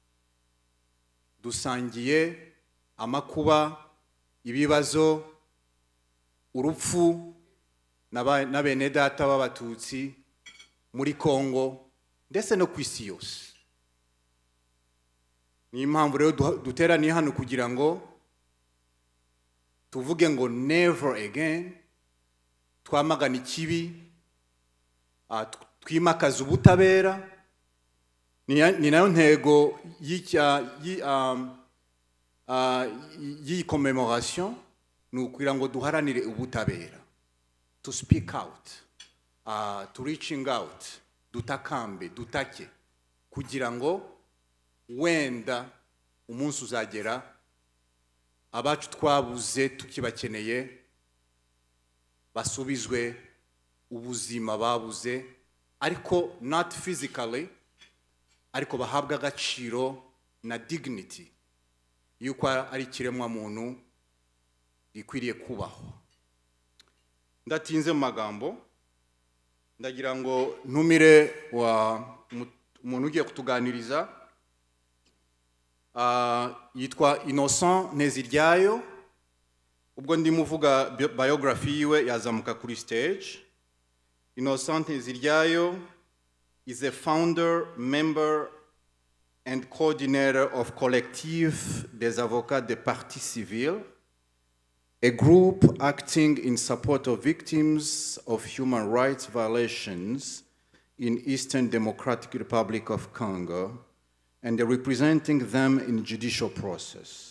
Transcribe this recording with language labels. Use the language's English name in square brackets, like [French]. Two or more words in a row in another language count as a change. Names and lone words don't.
[Kinyarwanda] Dusangiye amakuba, ibibazo, urupfu na bene data b'Abatutsi muri Kongo ndetse no ku isi yose. Ni impamvu rero duteraniye hano kugira ngo tuvuge ngo [English] never again, [Kinyarwanda] twamagana ikibi, twimakaza ubutabera. Ni nayo ntego y'iyi commemoration, ni ukugira ngo duharanire ubutabera, [English] to speak out, to reaching out, [Kinyarwanda] dutakambe, dutake, kugira ngo wenda umunsi uzagera abacu twabuze tukibakeneye basubizwe ubuzima babuze, ariko [English] not physically, [Kinyarwanda] ariko bahabwa agaciro na dignity yuko ari kiremwa muntu gikwiriye kubaho. Ndatinze mu magambo, ndagira ngo ntumire umuntu ugiye kutuganiriza, yitwa Innocent Nteziryayo. Ubwo ndimuvuga biography yiwe yazamuka kuri stage. [English] Innocent Nteziryayo is a founder, member and coordinator of Collectif des Avocats des Partis Civils, a group acting in support of victims of human rights violations in Eastern Democratic Republic of Congo, and representing them in judicial process.